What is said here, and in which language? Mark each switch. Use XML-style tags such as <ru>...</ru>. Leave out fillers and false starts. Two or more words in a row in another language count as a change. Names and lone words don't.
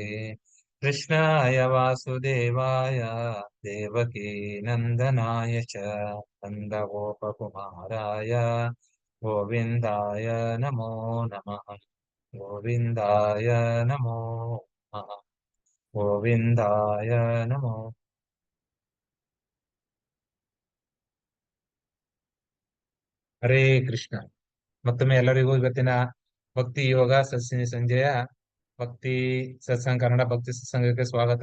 <sa>कृष्णाय वासुदेवाय देवकी नन्दनाय च नन्दगोपकुमाराय गोविन्दाय नमो नमः। गोविन्दाय नमो नमः। ಗೋವಿಂದಾಯ ನಮೋ. ಹರೇ ಕೃಷ್ಣ.</sa> <kn>ಮತ್ತೊಮ್ಮೆ ಎಲ್ಲರಿಗೂ ಇವತ್ತಿನ ಭಕ್ತಿ ಯೋಗ ಸಂಜೆಯ ಭಕ್ತಿ ಸತ್ಸಂಗ, ಕನ್ನಡ ಭಕ್ತಿ ಸತ್ಸಂಗಕ್ಕೆ ಸ್ವಾಗತ.</kn>